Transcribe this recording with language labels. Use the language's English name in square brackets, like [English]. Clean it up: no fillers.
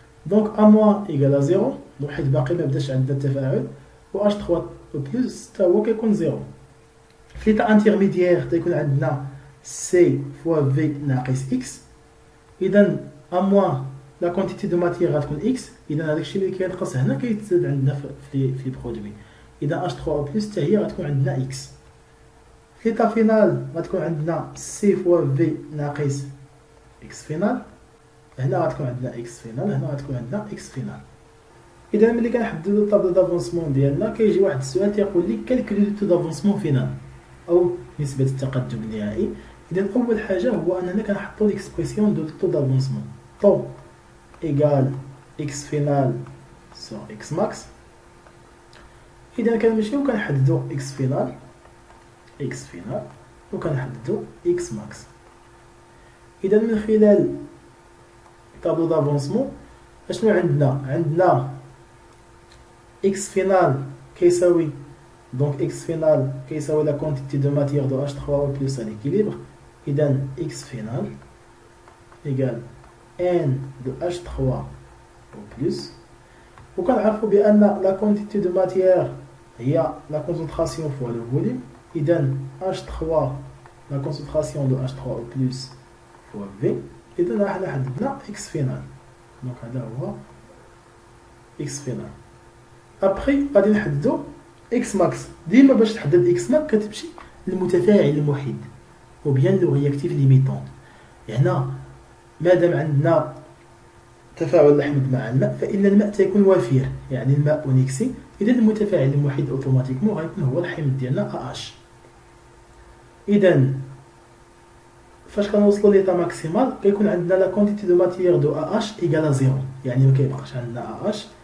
[French] donc A moins égale à 0، [Arabic] حيت باقي ما بداش عندنا التفاعل، و H3 plus حتى هو كيكون 0. في l'état intermédiaire تيكون عندنا C fois V ناقص X. إذا A moins لا كونتيتي دو ماتيير غتكون اكس. اذا هذاك الشيء اللي كينقص هنا كيتزاد عندنا في برودوي. اذا H3O بلس حتى هي غتكون عندنا اكس. في ليطا فينال غتكون عندنا سي فوا في ناقص اكس فينال. هنا غتكون عندنا اكس فينال، هنا غتكون عندنا اكس فينال. اذا ملي كنحددو الطابلو دافونسمون ديالنا كيجي واحد السؤال تيقول لك كالكولي لو تو دافونسمون فينال او نسبه التقدم النهائي. اذا اول حاجه هو اننا كنحطو ليكسبرسيون دو تو دافونسمون طو [French] égale x final sur x max. [Arabic] إذا كنمشيو كنحددو x final وكنحددو x max. إذا من خلال طابلو دافونسمون اشنو عندنا x final كيساوي دونك x final كيساوي لا كونتيتي دو ماتيير دو H3O plus [French] à l'équilibre. إذا x final égale N de H3O plus. [Arabic] وكنعرفوا بأن لا كونتيتي دو ماتيير هي لا كونسونطراسيون فوا لو فوليوم. [French] إذا H3 la concentration de H3O plus fois V. [Arabic] إذا راح حددنا X final. دونك هذا هو X final. أبخي غادي نحددو X max. ديما باش تحدد X max كتمشي للمتفاعل المحيد [French] ou bien le réactif limitant. [Arabic] هنا مادام عندنا تفاعل الحمض مع الماء فإن الماء تيكون وفير، يعني الماء أونيكسي. إذا المتفاعل المحيد أوتوماتيكمون غيكون هو الحمض ديالنا AH. إذا فاش كنوصلوا ليطا ماكسيمال كيكون عندنا لا كونتيتي دو ماتيير دو AH إيكال زيرو، يعني ما كيبقاش عندنا AH.